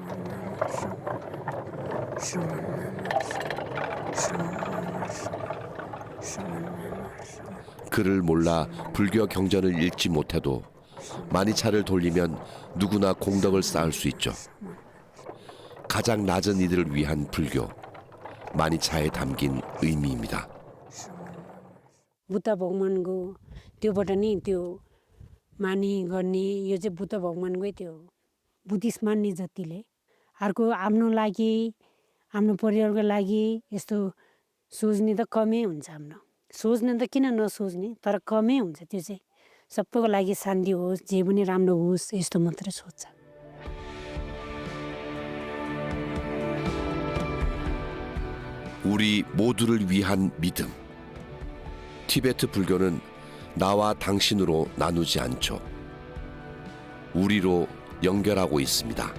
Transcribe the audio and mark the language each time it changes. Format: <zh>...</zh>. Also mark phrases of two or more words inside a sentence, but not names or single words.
<ko>글을 몰라 불교 경전을 읽지 못해도 마니차를 돌리면 누구나 공덕을 쌓을 수 있죠. 가장 낮은 이들을 위한 불교, 마니차에 담긴 의미입니다.</ko> <ne>बुद्ध भगवानको त्योबाट नि त्यो मानी गर्ने यो चाहिँ बुद्ध भगवानकै त्यो बुद्धिस्ट मान्ने जतिले अर्को आफ्नो लागि आफ्नो परिवारको लागि यस्तो सोच्ने त कमै हुन्छ हाम्रो सोच्ने त किन नसोच्ने तर कमै हुन्छ त्यो चाहिँ सबैको लागि शान्ति होस् जे पनि राम्रो होस् यस्तो मात्रै सोच्छ</ne> <ko>우리 모두를 위한 믿음. 티베트 불교는 나와 당신으로 나누지 않죠. 우리로 연결하고 있습니다.</ko>